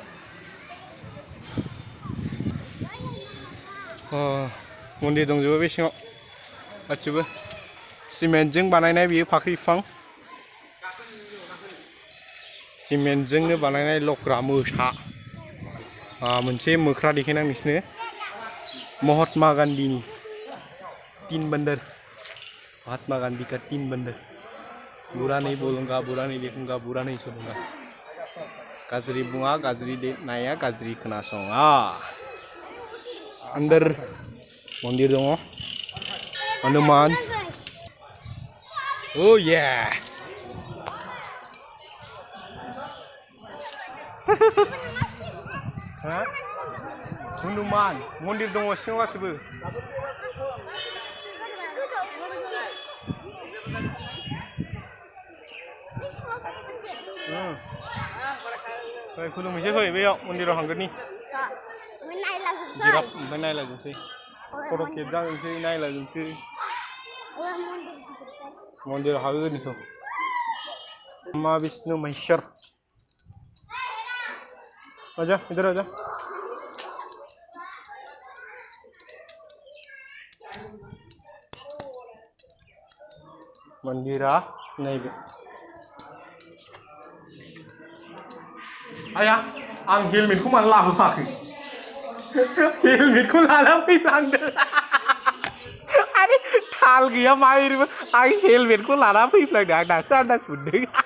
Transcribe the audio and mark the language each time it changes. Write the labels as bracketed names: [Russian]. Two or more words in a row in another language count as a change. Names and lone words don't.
[Bodo] मन्दिर दंजोबो बे सिङाव गासिबो सिमेन्टजों बानायनाय बियो फाख्रि बिफां सिमेन्टजोंनो बानायनाय लख्रा मोसा मोनसे मोख्रा देखायनां नोंसिनो महात्मा गान्धीनि तीन बंदर [Hindi] महात्मा गांधी का 3 बंदर बुरा नहीं बोलूँगा बुरा नहीं देखूँगा बुरा नहीं सुनूँगा [Bodo] गाज्रि बुङा गाज्रि नाया गाज्रि खोनासङा अंदर मंदिर दङ हनुमान ओ ये हनुमान मंदिर दङ सिङाव गासिबो खुलुमहैसै फै बेयाव मन्दिराव हांगोननि जिराफ ओमफ्राय नायलाजोबसै फट' खेबजानोसै नायलाजोबसै मन्दिराव हाबहैग्रोनिथ' माँ विष्णु महेश्वर [Hindi] आजा इधर आजा [Bodo] मंदिरा नैबे आया आं हेलमेटखौ मानो लाबोफाखै हेलमेटखौ लाना फैफ्लांदों आरे थाल गैया माइरबो आं हेलमेटखौ लाना फैफ्लांदों आं दासो आन्दाज मोनदों